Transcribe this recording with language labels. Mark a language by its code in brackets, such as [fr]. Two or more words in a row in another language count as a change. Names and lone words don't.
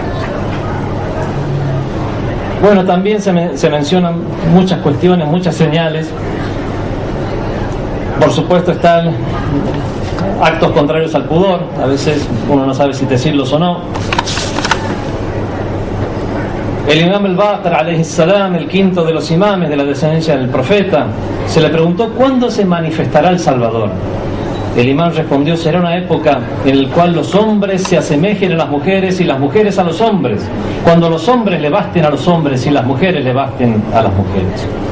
[es] Bueno, también se mencionan muchas cuestiones, muchas señales. Por supuesto están actos contrarios al pudor. A veces uno no sabe si decirlos o no. El imam al-Baqir, [ar] عليه السلام, [es] el quinto de los imames de la descendencia del profeta, se le preguntó: ¿cuándo se manifestará el Salvador? El imán respondió: será una época en la cual los hombres se asemejen a las mujeres y las mujeres a los hombres, cuando los hombres le basten a los hombres y las mujeres le basten a las mujeres.